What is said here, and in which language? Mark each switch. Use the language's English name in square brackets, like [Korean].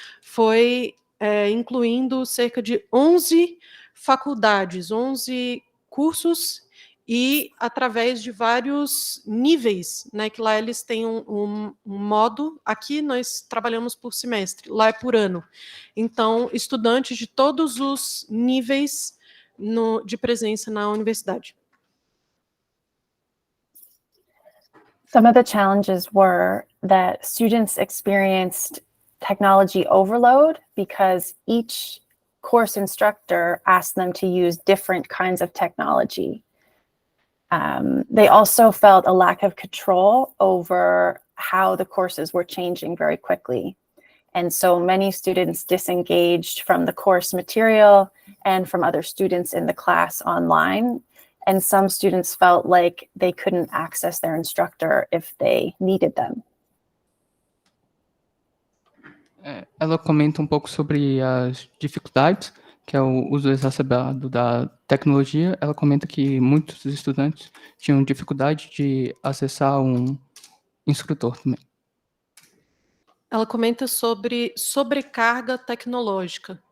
[Portuguese] Foi incluindo cerca de 11 faculdades, 11 cursos, e através de vários níveis, né, que lá eles têm um modo, aqui nós trabalhamos por semestre, lá é por ano. Então, estudantes de todos os níveis de presença na universidade. [English] Some of the challenges were that students experienced technology overload because each course instructor asked them to use different kinds of technology. They also felt a lack of control over how the courses were changing very quickly. And so many students disengaged from the course material and from other students in the class online. And some students felt like they couldn't access their instructor if they needed them. [Portuguese] Ela comenta um pouco sobre as dificuldades, que é o uso exacerbado da tecnologia. Ela comenta que muitos estudantes tinham dificuldade de acessar um instrutor também. Ela comenta sobre sobrecarga tecnológica.